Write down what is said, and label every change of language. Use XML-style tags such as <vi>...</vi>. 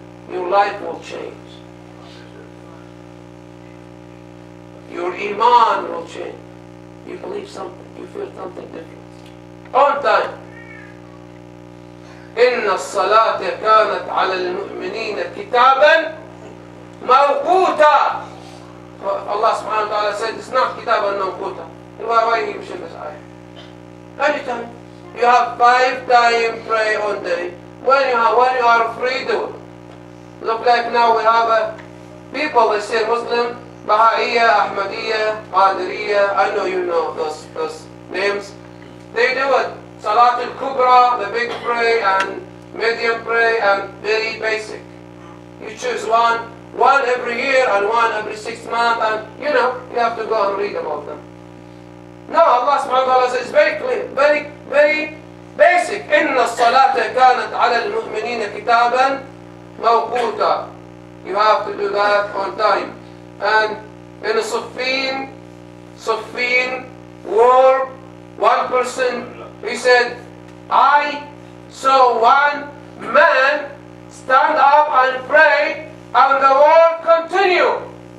<en>Your life will change. Your iman will change. You believe something, you feel something different. On time.</en> <ar>إن الصلاة كانت على المؤمنين كتابا موقوتا.</ar> <en>Allah subhanahu wa ta'ala said it's not kitaban mawquta. Why he mentioned this ayah? Anytime. You have 5 times pray on day. When you are free, do it. Look like now we have people, they say Muslim, Baha'iyya, Ahmadiyya, Qadiriyya, I know you know those names. They do it. Salat al-Kubra, the big pray, and medium pray, and very basic. You choose one every year and one every 6 months, and you have to go and read about them. No, Allah subhanahu wa ta'ala says it's very clear, very basic.</en> <ar>إن الصلاة كانت على المؤمنين كتابا موقوتا.</ar> <en>You have to do that on time. And in a Siffin war, one person, he said, I saw one man stand up and pray, and the war continue.</en>